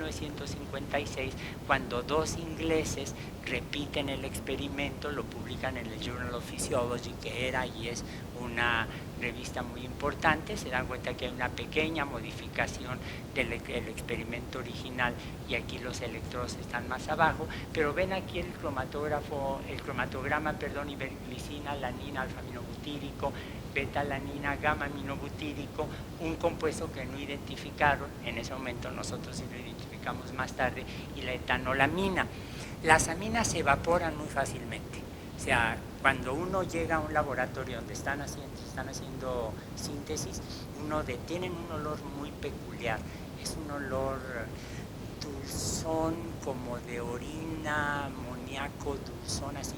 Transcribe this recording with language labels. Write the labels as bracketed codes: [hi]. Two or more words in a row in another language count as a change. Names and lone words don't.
[es] 1956 cuando dos ingleses repiten el experimento, lo publican en el Journal of Physiology, que era y es una revista muy importante, se dan cuenta que hay una pequeña modificación del experimento original y aquí los electrodos están más abajo, pero ven aquí el cromatograma, iberglicina, alanina, alfa-aminobutírico, beta-alanina, gamma-aminobutírico, un compuesto que no identificaron, en ese momento nosotros sí lo identificamos más tarde, y la etanolamina. Las aminas se evaporan muy fácilmente, o sea, cuando uno llega a un laboratorio donde están haciendo síntesis, tienen un olor muy peculiar, es un olor dulzón, como de orina, amoníaco, dulzón, así.